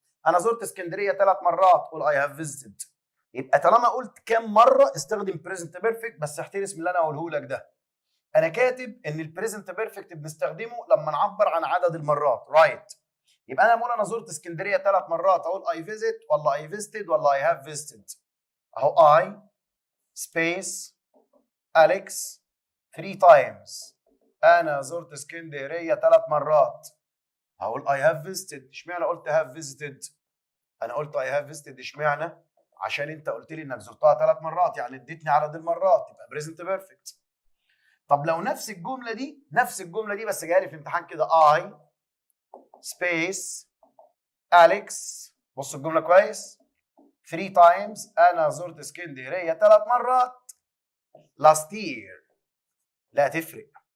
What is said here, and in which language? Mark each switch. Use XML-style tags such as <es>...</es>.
<ar>انا زرت اسكندريه 3 مرات قول</ar> <en>I have visited.</en> <ar>يبقى طالما قلت كام مره استخدم بريزنت بيرفكت، بس احترس من اللي انا اقوله لك ده. انا كاتب ان البريزنت بيرفكت بنستخدمه لما نعبر عن عدد المرات، رايت. يبقى انا بقول انا زرت اسكندريه 3 مرات اقول I visit ولا I visited ولا</ar> <en>I have visited.</en> <ar>اهو</ar> <en>I space Alex 3 times.</en> <ar>انا زرت اسكندريه 3 مرات. هقول</ar> <en>I have visited.</en> <ar>اشمعنى قلت have visited؟ انا قلت</ar> <en>I have visited</en> <ar>اشمعنى؟ عشان انت قلت لي انك زرتها 3 مرات، يعني اديتني عدد المرات، يبقى بريزنت بيرفكت. طب لو نفس الجمله دي بس جايه لي في الامتحان كده</ar> <en>I space Alex،</en> <ar>بص الجمله كويس،</ar> <en>3 times</en> <ar>انا زرت اسكندريه 3 مرات last year. لا تفرق.</ar>